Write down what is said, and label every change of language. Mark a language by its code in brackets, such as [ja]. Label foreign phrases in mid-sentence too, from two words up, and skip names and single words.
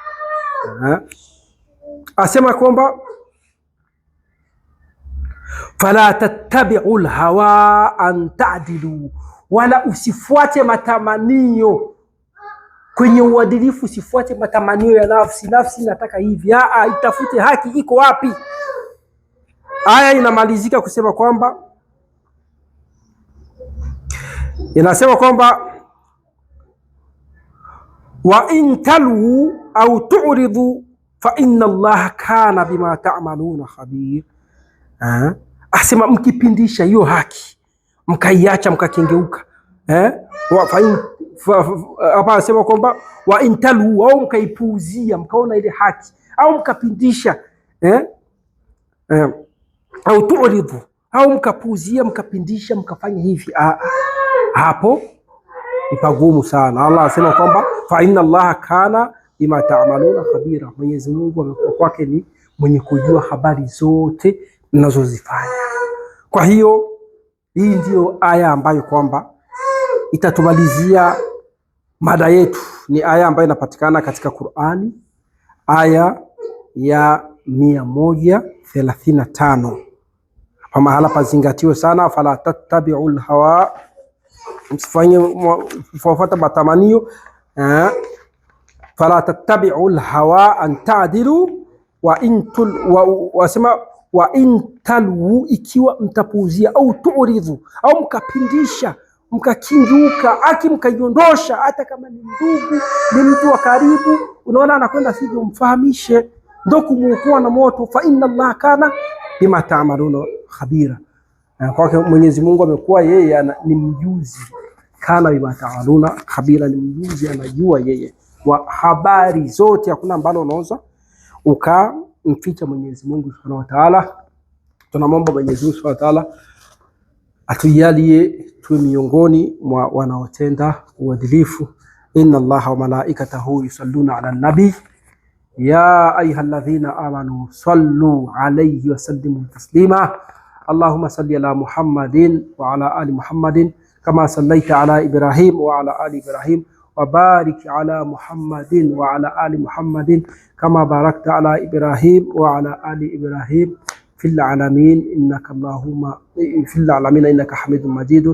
[sw] Asema kwamba [ar] فلا تتبعوا الهوى أن تعدلوا, [sw] wala usifuate matamanio kwenye uadilifu. Usifuate matamanio ya nafsi nataka hivi. Itafute haki iko wapi. Aya inamalizika kusema kwamba, inasema kwamba [ar] وإن تلووا أو تعرضوا فإن الله كان بما تعملون خبيرا. [sw] Asema mkipindisha hiyo haki, mkaiacha mkakengeuka, hapa asema kwamba [ar] وإن تلووا, [sw] au mkaipuuzia, mkaona ile haki, au mkapindisha, au tu'ridu, au mkapuuzia, mkapindisha, mkafanya hivi, hapo ni pagumu sana. Allah asema kwamba [ar] فإن الله كان بما تعملون خبيرا, [sw] Mwenyezi Mungu amekuwa kwake ni mwenye kujua habari zote mnazozifanya. Kwa hiyo hii ndiyo aya ambayo kwamba itatumalizia mada yetu. Ni aya ambayo inapatikana katika Qur'ani, aya ya 135. Kwa mahala pazingatiwe sana, [ar] فلا تتبعوا الهوى, [sw] msifanye kufuata matamanio. [ar] فلا تتبعوا الهوى أن تعدلوا وإن تلووا, [sw] ikiwa mtapuuzia, au tu'ridhu, au mkapindisha, mkakinjuka, mkaiondosha, hata kama ni ndugu, ni mtu wa karibu, unaona anakwenda sivyo, mfahamishe, ndio kumuokoa na moto. [ar] فإن الله كان بما تعملون خبيرا. [sw] Kwa Mwenyezi Mungu amekuwa yeye ni mjuzi, [ar] كان بما تعملون خبيرا, [sw] ni mjuzi, anajua yeye wa habari zote. Hakuna ambalo unaweza ukamficha Mwenyezi Mungu [ar] سبحانه وتعالى. [sw] Tunamwomba Mwenyezi Mungu [ar] سبحانه وتعالى [sw] atujalie tuwe miongoni mwa wanaotenda uadilifu. [ar] إن الله وملائكته يصلون على النبي يا أيها الذين آمنوا صلوا عليه وسلموا تسليما. اللهم صل على محمد وعلى آل محمد كما صليت على إبراهيم وعلى آل إبراهيم وبارك على محمد وعلى آل محمد كما باركت على إبراهيم وعلى آل إبراهيم في العالمين إنك حميد مجيد.